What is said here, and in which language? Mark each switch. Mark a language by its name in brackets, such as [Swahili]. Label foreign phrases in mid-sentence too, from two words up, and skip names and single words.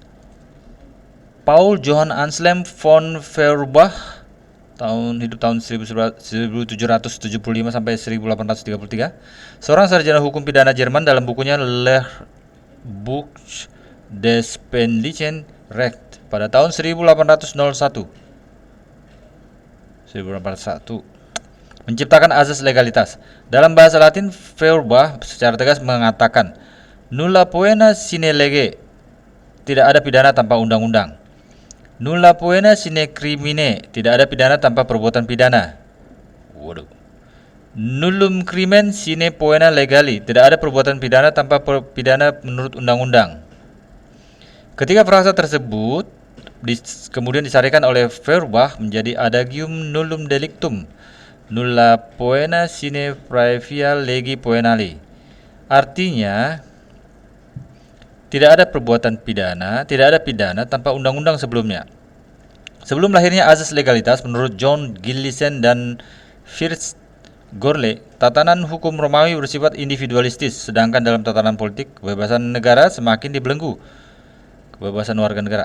[Indonesian] Paul Johann Anselm von Feuerbach, hidup tahun 1775 sampai 1833, seorang sarjana hukum pidana Jerman, dalam bukunya Lehrbuch des Penlichen Recht pada tahun 1801 menciptakan asas legalitas. Dalam bahasa Latin, Feuerbach secara tegas mengatakan, [Latin] nulla poena sine lege, [Indonesian] tidak ada pidana tanpa undang-undang. [Latin] Nulla poena sine crimine, [Indonesian] tidak ada pidana tanpa perbuatan pidana. [Latin] Nullum crimen sine poena legali, [Indonesian] tidak ada perbuatan pidana tanpa pidana menurut undang-undang. Ketiga frasa tersebut kemudian disarikan oleh Feuerbach menjadi adagium [Latin] nullum delictum, nulla poena sine praevia legi poenali. [Indonesian] Artinya, tidak ada perbuatan pidana, tidak ada pidana tanpa undang-undang sebelumnya. Sebelum lahirnya asas legalitas, menurut John Gillison dan Fritz Gorley, tatanan hukum Romawi bersifat individualistis, sedangkan dalam tatanan politik, kebebasan negara semakin dibelenggu kebebasan warga negara.